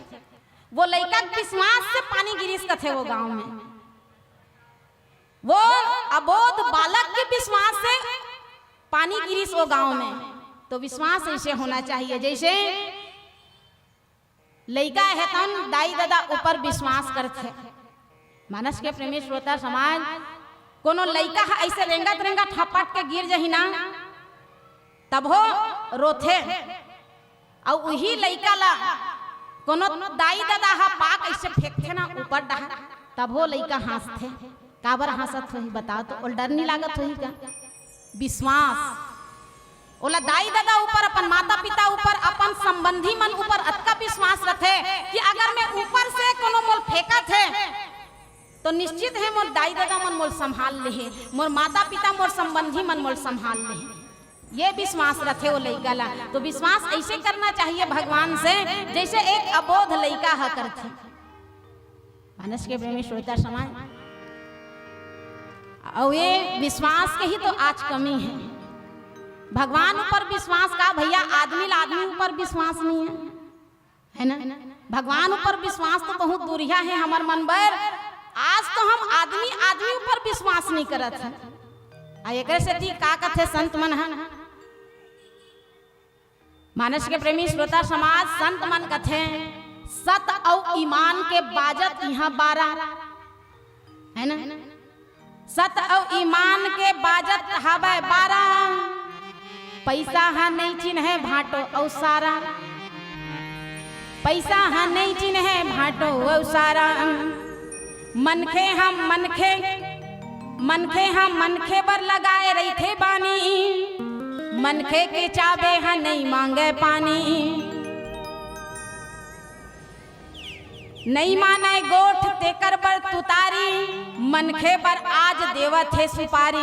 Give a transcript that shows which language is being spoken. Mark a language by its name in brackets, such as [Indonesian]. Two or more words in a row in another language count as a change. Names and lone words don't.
[Chhattisgarhi] वो लड़का विश्वास से पानी गिरीस कथे वो गांव में, वो अबोध बालक के विश्वास से पानी गिरीस वो गांव में। तो विश्वास ऐसे होना चाहिए जैसे लड़का है तन दाई दादा ऊपर विश्वास करते। मानस के प्रेमी श्रोता समाज कोनो लड़का ऐसे रेंगत रेंगत ठपट के गिर जही ना तब हो रोथे, और वही लड़का ला कोनो दाई दादा हा पाक ऐसे फेंकते ना ऊपर डहा तब हो लड़का हंसते। काबर हंसत होही बताओ तो? और डर नहीं लागत होही का? विश्वास ओला दाई दादा ऊपर, अपन माता पिता ऊपर, अपन संबंधी मन ऊपर अतका विश्वास रखे कि अगर मैं ऊपर से कोनो मोल फेंका थे तो निश्चित है मोर दाई दादा मन मोल संभाल ले, मोर माता पिता मोर संबंधी मन मोल संभाल ले। ये विश्वास रखे वो लड़का ला। तो विश्वास ऐसे करना चाहिए भगवान से जैसे एक अबोध लड़का हा करते। मानस के प्रेमी श्रोता समाज, और ये विश्वास के ही तो आज कमी है। भगवान ऊपर विश्वास का भैया, आदमी ऊपर विश्वास नहीं है ना? भगवान ऊपर विश्वास तो बहुत दूरिया है हमार मन पर। आज तो हम आदमी ऊपर विश्वास नहीं करत है। एक से दी का कथे संत मन है मानस के प्रेमी श्रोता समाज, संत मन कथे सत और ईमान के बाजत यहाँ 12 है ना? सत और ईमान के बाजत हवे 12, पैसा हा नहीं चिन्ह भाटो और सारा, पैसा हा नहीं चिन्ह भाटो और सारा। मनखे हम मनखे बर लगाए रही थे बानी, मनखे के चाबे हा नहीं मांगे पानी। नहीं माने गोठ ते कर बर तुतारी, मनखे बर आज देवत है सुपारी।